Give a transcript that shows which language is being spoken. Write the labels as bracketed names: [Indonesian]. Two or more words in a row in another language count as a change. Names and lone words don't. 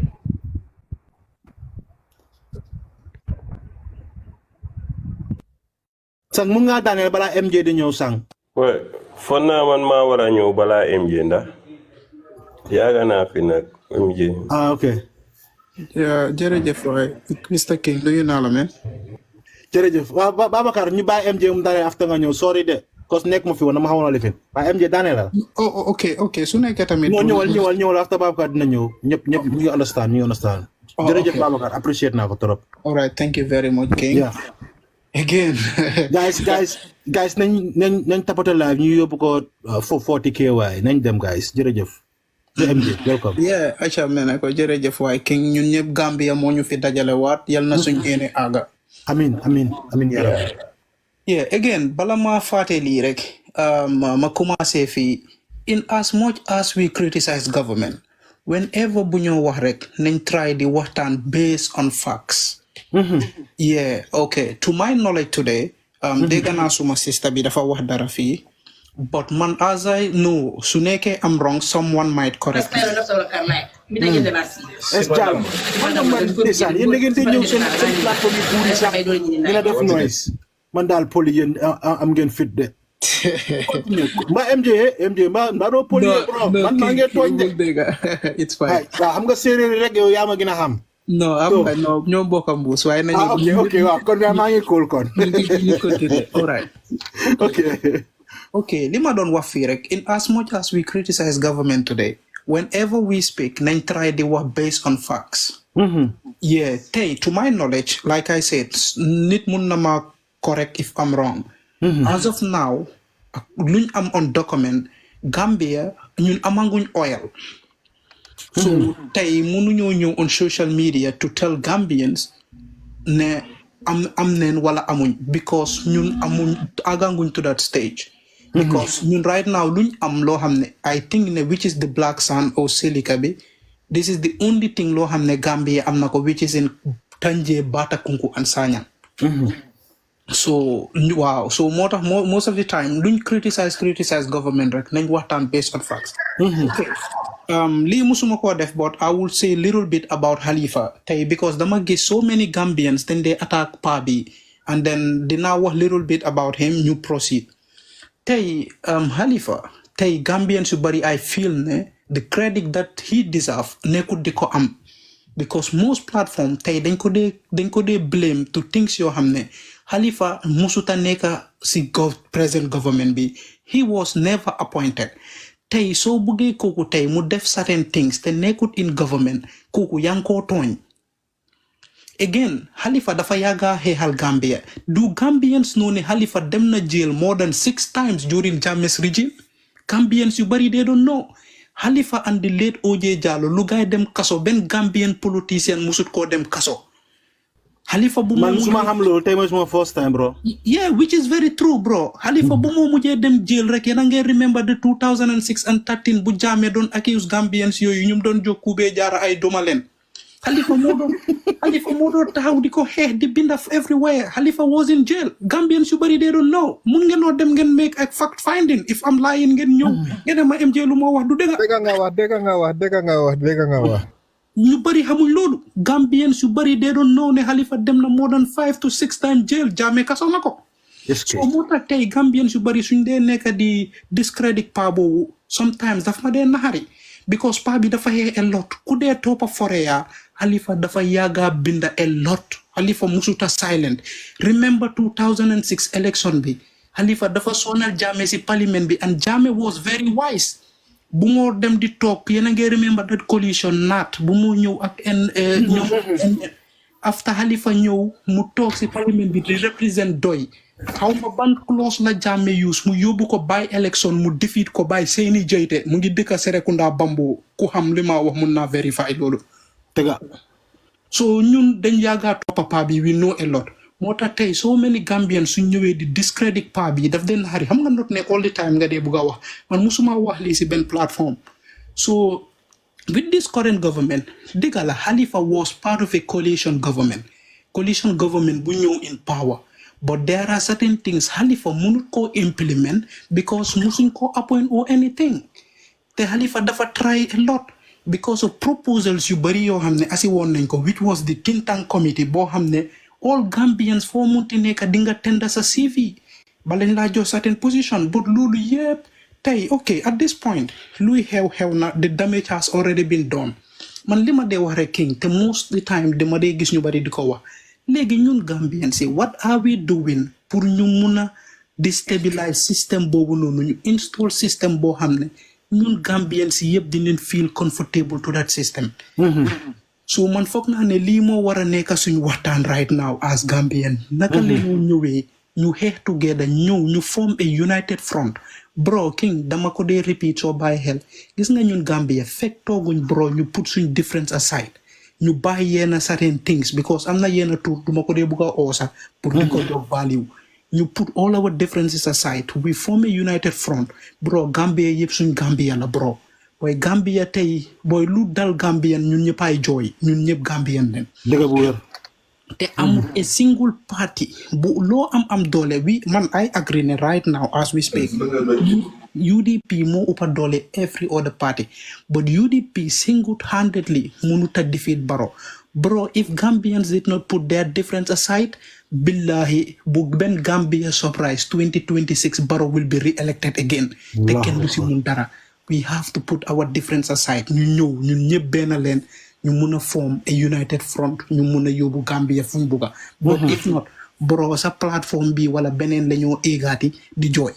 [Wolof] sànq mun ngaa daaneel balaa MJ di ñëw sànq. oui foog naa man maa war a ñëw balaa MJ ndax yàgg naa fi nag MJ. ok. jërëjëf waay Mr King nuyu naa la men. jërëjëf waaw Babacar ñu bàyyi MJ mu daaneel after nga ñëw sorry de cause nekk ma fi woon dama xawoon a lifin waaye MJ daaneel la. ok su nekkee tamit. non ñëwal after Babacar dina ñëw ñëpp ñu ngi understand jërëjëf Babacar appreciate naa ko trop. [English] all right thank you very much King. yeah. Again. [Wolof] guys nañ tapate live ñu yóbbu ko 40K waay nañ dem guys jërëjëf. [English] MJ welcome. [Wolof] yeah acha mene ko jërëjëf waay King ñun ñëpp Gambia moo ñu fi dajale waat yal na suñ yéene àgga. amiin yaram. [English] yeah again [Wolof] bala ma fàtte lii rek ma commencé fii [English] in as much as we criticize government whenever [Wolof] bu ñoo wax rek nañ try di waxtaan [English] based on facts. Yeah, okay. To my knowledge today, [Wolof] dégg naa suma sister bi dafa wax dara fii, [English] but man as I know, su nekkee I'm wrong, someone might correct me. [Wolof] yéen da ngeen di ñëw seen plateforme yi buuri sax dina def noise man daal poli yéen am ngeen fit de. mbaa MJ mbaa doo poli bro man maa ngi tooñ de. [English] It's fine. [Wolof] waaw xam nga séeréer rek yow yaa ma gën a xam. No, ñoo bokk a mbuus waaye nañu. ok waaw kon maa ngi cool kon. ñu continue. [English] All right. [Wolof] ok li ma doon wax fii rek [English] in as much as we criticize government today whenever we speak [Wolof] nañ try di wax [English] based on facts. Yeah, tey to my knowledge like I said [Wolof] nit mun na ma correct [English] if I'm wrong. [Wolof] As of now luñ am on document Gambia ñun amanguñ oil. So tey mënuñoo ñëw [English] on social media to tell Gambians [Wolof] ne am neen wala amuñ because ñun amuñ àgganguñ [English] to that stage. Because ñun right now [Wolof] luñ am loo xam ne [English] I think ne which is the black sand or silica bi this is the only thing [Wolof] loo xam ne Gambia am na ko [English] which is in Tanje Batakunku and Sanyang. So wow so [Wolof] moo tax [English] most of the time luñ criticize government [Wolof] rek nañ waxtaan [English] based on facts. [Wolof] Lii musuma ko def [English] but I will say a little bit about Halifa [Wolof] tey because dama gis [English] so many Gambians then they attack Pa [Wolof] bi and then dinaa wax [English] little bit about him [Wolof] ñu proceed tey Halifa tey Gambians yu bari [English] I feel [Wolof] ne [English] the credit that he deserve [Wolof] nekkut di ko am [English] because most platform [Wolof] tey dañ ko dee blame [English] to things [Wolof] yoo xam ne Halifa musuta nekka si [English] present government [Wolof] bi [English] he was never appointed. [Wolof] Tey soo buggee kooku tey mu def [English] certain things [Wolof] te nekkut [English] in government [Wolof] kooku yaa ngi koo tooñ. [English] Again Halifa [Wolof] dafa yàgga xeexal Gambia [English] do Gambians know [Wolof] ne Halifa dem na [English] jail more than 6 times during Jammeh's regime. [Wolof] Gambians yu bari [English] they don't know [Wolof] Halifa and the late OJ Jallow lu gaay dem kaso benn [English] Gambian politician [Wolof] musut koo dem kaso. Halifa bu man suma xam loolu tey mooy suma first time bro. [English] Yeah, which is very true bro. [Wolof] Halifa bu moo mujjee dem jail rek yéen a ngeen [English] remember the 2006 and 13 [Wolof] bu Jammeh doon accuse Gambians yooyu ñum doon jóg Kube Jaara ay doma leen. Halifa moo doon taxaw di ko xeex di binda everywhere. [English] Halifa was in jail. Gambians yu bari they don't know. [Wolof] Mun ngeen noo dem ngeen [English] make a fact finding. If I'm lying [Wolof] ngeen ñëw. Ngeen ma MJ lu ma wax du dëgg. dëgg nga wax. ñu bari xamuñ loolu Gambians yu bari [English] they don't know [Wolof] ne Halifa dem na [English] more than 5 to 6 times [Wolof] jail Jammeh kaso na ko. So moo tax tey Gambians yu bari suñ dee nekk di discredit Pa boobu sometimes daf ma dee naxari because Pa bi dafa xeex [English] a lot [Wolof] ku dee toppa foreya Halifa dafa yàgga binda [English] a lot [Wolof] Halifa musuta silent. [English] Remember 2006 election bi [Wolof] Halifa dafa sonal Jammeh si [English] parliament bi and Jammeh was very wise. [Wolof] bu moo dem di toog yéen a ngi [English] remember that coalition [Wolof] naat bu moo ñëw ak ñoom after Halifa ñëw mu toog si parlement bi di represent doy xaw ma ban clause la Jammeh use mu yóbbu ko [English] by election [Wolof] mu defeat ko by Seyni Jaiteh mu ngi dëkk Serekunda Bambo ku xam li ma wax mun naa verify loolu tega so ñun dañ yàggaa toppa paa bi [English] we know a lot [Wolof] moo tax tey so many Gambians suñ ñëwee di discredit paa bi daf den xari xam nga [English] not ne all the time [Wolof] nga dee bugg a wax man musuma wax lii si benn platform [English] so with this current government dëgga la Halifa was part of a coalition government bu ñëw in power but there are certain things Halifa mënut koo implement because musuñ koo appoint or anything te Halifa dafa try a lot because of proposals yu bari [Wolof] yoo xam ne asi woon nañ ko [English] which was the think tank committee [Wolof] boo xam ne all Gambians foo munti nekk di nga tender sa CV [English] ba lañ [Wolof] laa jox certain position but loolu yëpp tey ok [English] at this point [Wolof] luy xew na [English] the damage has already been done [Wolof] man li ma dee wax rek King te [English] most the time [Wolof] dama dee gis ñu bari di ko wax léegi ñun Gambians yi [English] what are we doing [Wolof] pour ñu mun a destabilize système boobu noonu ñu install système boo xam ne ñun Gambians yi yëpp dinañ [English] feel comfortable to that system [Wolof] so man foog naa ne lii moo war a nekk suñu waxtaan [English] right now as Gambian [Wolof] naka la ñu ñëwee ñu xeex together ñu [English] form a united front [Wolof] bro King dama ko dee repeat soo bàyyi xel gis nga ñun Gambia fekk tooguñ bro ñu put suñ difference aside ñu bàyyi yenn certain things because am na yenn tour duma ko dee bugg a oosa pour di ko jox value ñu [English] put all our differences aside we form a united front [Wolof] bro Gambia yëpp suñ Gambia la bro waaye Gambia tey booy lu dal Gambian ñun ñëpp ay jooy ñun ñëpp Gambian leen dëgg bu wér te amul [English] a single party [Wolof] bu loo am doole man [English] I agree ne right now as we speak UDP [Wolof] moo uppa doole [English] every other party but UDP single-handedly mënut a defeat Barrow bro if Gambians did not put their difference aside billahi bu benn Gambia surprise 2026 Barrow will be re-elected again [Wolof] te kenn du si mun dara [English] we have to put our difference aside [Wolof] ñu ñëw ñun ñëpp benn leen ñu mun a form a united front ñu mun a yóbbu Gambia fu ñu bugga [English] but if not bro [Wolof] sa plateforme bi wala beneen la ñoo éegaati di jooy